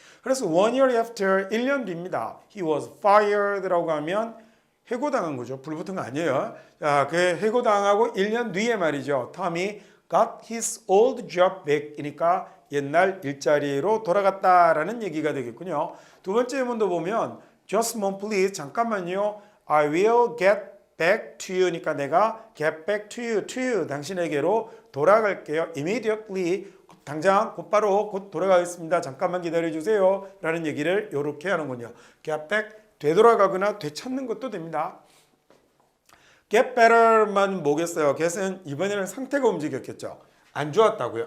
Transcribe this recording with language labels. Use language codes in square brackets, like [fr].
[ko] 그래서 [en] 1 year after [ko] 1년 뒤입니다. [en] He was fired [ko] 라고 하면 해고당한 거죠. 불붙은 거 아니에요. 자, 그 해고당하고 1년 뒤에 말이죠. 톰이 [en] got his old job back [ko] 이니까 옛날 일자리로 돌아갔다라는 얘기가 되겠군요. [en] 두 번째 예문도 보면 just a moment please [ko] 잠깐만요. [en] I will get back to you니까 [ko] 내가 [en] get back to you [ko] 당신에게로 돌아갈게요. immediately 당장 곧바로 곧 돌아가겠습니다. 잠깐만 기다려주세요. 라는 얘기를 이렇게 하는군요. get back 되돌아가거나 되찾는 것도 됩니다. get better만 뭐겠어요? get은 이번에는 상태가 움직였겠죠. 안 좋았다고요.